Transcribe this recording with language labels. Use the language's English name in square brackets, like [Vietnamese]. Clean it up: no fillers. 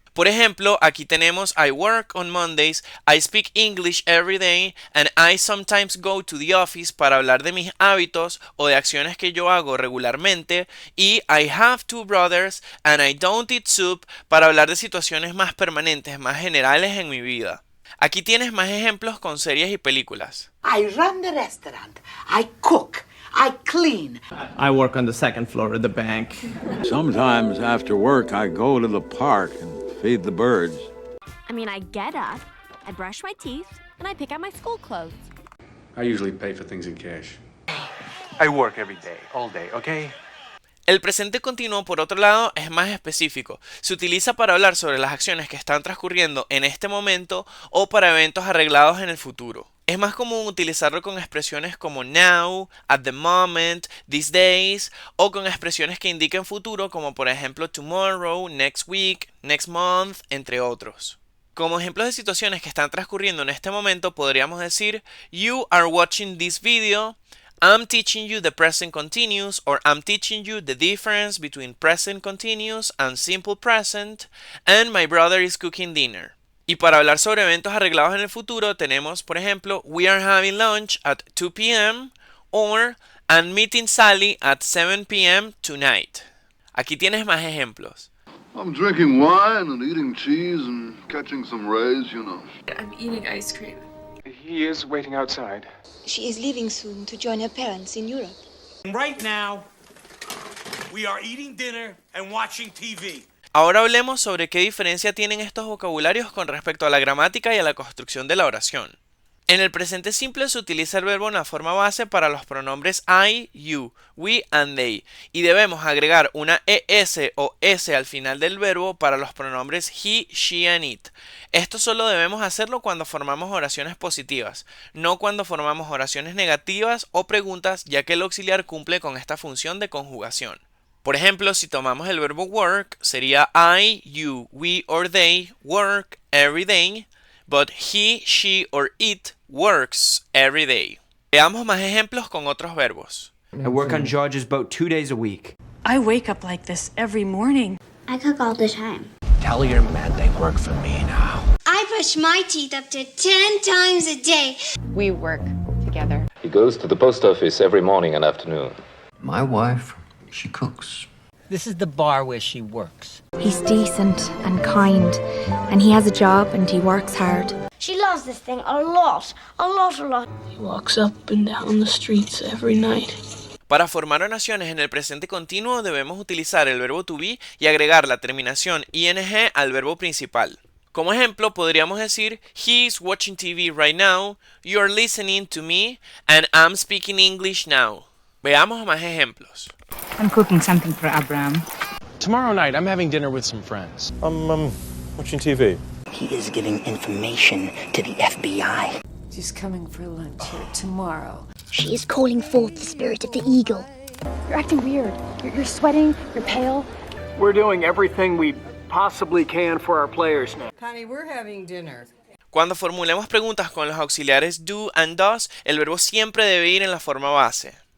[Spanish] Por ejemplo, aquí tenemos [English] I work on Mondays, I speak English every day, and I sometimes go to the office [Spanish] para hablar de mis hábitos o de acciones que yo hago regularmente, y [English] I have two brothers and I don't eat soup [Spanish] para hablar de situaciones más permanentes, más generales en mi vida. Aquí tienes más ejemplos con series y películas. [English] I run the restaurant. I cook. I clean. I work on the second floor of the bank. Sometimes after work, I go to the park and feed the birds. I get up, I brush my teeth, and I pick out my school clothes. I usually pay for things in cash. I work every day, all day, okay? [Spanish] El presente continuo, por otro lado, es más específico. Se utiliza para hablar sobre las acciones que están transcurriendo en este momento o para eventos arreglados en el futuro. Es más común utilizarlo con expresiones como [English] now, at the moment, these days, [Spanish] o con expresiones que indiquen futuro como por ejemplo tomorrow, [English] next week, next month, [Spanish] entre otros. Como ejemplos de situaciones que están transcurriendo en este momento podríamos decir [English] you are watching this video, I'm teaching you the present continuous, or I'm teaching you the difference between present continuous and simple present, and my brother is cooking dinner. [Spanish] Y para hablar sobre eventos arreglados en el futuro tenemos, por ejemplo, [English] we are having lunch at 2 p.m. or I'm meeting Sally at 7 p.m. tonight. [Spanish] Aquí tienes más ejemplos. [English] I'm drinking wine and eating cheese and catching some rays, you know. I'm eating ice cream. He is waiting outside. She is leaving soon to join her parents in Europe. Right now, we are eating dinner and watching TV. [Spanish] Ahora hablemos sobre qué diferencia tienen estos vocabularios con respecto a la gramática y a la construcción de la oración. En el presente simple se utiliza el verbo en la forma base para los pronombres [English] I, you, we and they, [Spanish] y debemos agregar una es o s al final del verbo para los pronombres [English] he, she and it. [Spanish] Esto solo debemos hacerlo cuando formamos oraciones positivas, no cuando formamos oraciones negativas o preguntas, ya que el auxiliar cumple con esta función de conjugación. Por ejemplo, si tomamos el verbo work, sería [English] I, you, we or they work every day, but he, she or it works every day. [Spanish] Veamos más ejemplos con otros verbos. [English] I work on George's boat 2 days a week. I wake up like this every morning. I cook all the time. Tell your man they work for me now. I brush my teeth up to 10 times a day. We work together. He goes to the post office every morning and afternoon. My wife, she cooks. This is the bar where she works. He's decent and kind, and he has a job and he works hard. She loves this thing a lot. He walks up and down the streets every night. [Spanish] Para formar oraciones en el presente continuo debemos utilizar el verbo to be y agregar la terminación ing al verbo principal. Como ejemplo, podríamos decir [English] He's watching TV right now, you're listening to me, and I'm speaking English now. [Spanish] Veamos más ejemplos. [English] I'm cooking something for Abraham. Tomorrow night, I'm having dinner with some friends. I'm watching TV. He is giving information to the FBI. She's coming for lunch here tomorrow. She is calling forth the spirit of the eagle. You're acting weird. You're sweating, you're pale. We're doing everything we possibly can for our players now. Honey, we're having dinner. [Spanish] Cuando formulemos preguntas con los auxiliares do and does, el verbo siempre debe ir en la forma base.